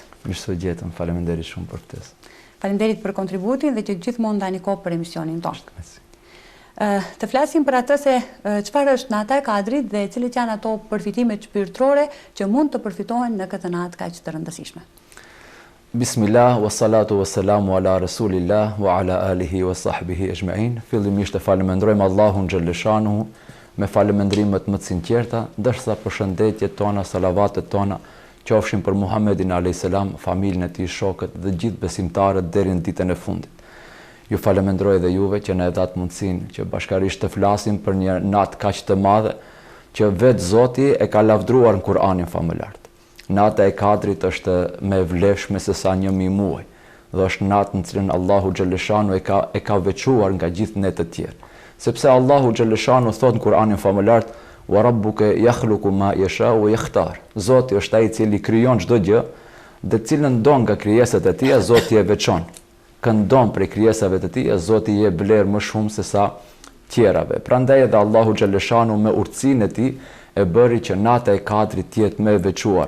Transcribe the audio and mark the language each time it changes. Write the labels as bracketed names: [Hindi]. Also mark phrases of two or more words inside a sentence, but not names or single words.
[Albanian] Mirë se gjetëm, faleminderit shumë për ftesë. Faleminderit për kontributin dhe që gjithmonë ndani kohë për emisionin tonë. Të flasim për atë se çfarë është nata e Kadrit dhe cilat janë ato përfitimet shpirtërore që mund të përfitohen në këtë natë kaq të rëndësishme. [Arabic] بسم الله والصلاة والسلام على رسول الله وعلى آله وصحبه أجمعين. [Albanian] Fillimisht e falemendrojmë Allahun xhaleshanuhu me falemendrimet më të sinqerta, ndërsa përshëndetjet tona, salavatet tona qofshin për Muhammedin [Arabic] عليه السلام, [Albanian] familjen e tij, shokët dhe gjithë besimtarët deri në ditën e fundit. Ju falemendroj dhe juve që na e dhat mundësinë që bashkarisht të flasim për një natë kaq të madhe që vetë Zoti e ka lavdruar në Kur'anin famëlart. Nata e Kadrit është më e vlefshme se sa 1000 muaj dhe është natë në cilën Allahu xhaleshanu e ka veçuar nga gjithë netët tjerë. Sepse Allahu xhaleshanu thot në Kur'anin famëlart: [Arabic] "وربك يخلق ما يشاء ويختار." [Albanian] Zoti është ai i cili krijon çdo gjë dhe cilën don nga krijesat e tij, Zoti e veçon. Këndon prej krijesave të tij, Zoti i jep vlerë më shumë se sa tjerave. Prandaj edhe Allahu xhaleshanu me urtësinë e tij e bëri që nata e Kadrit të jetë më e veçuara.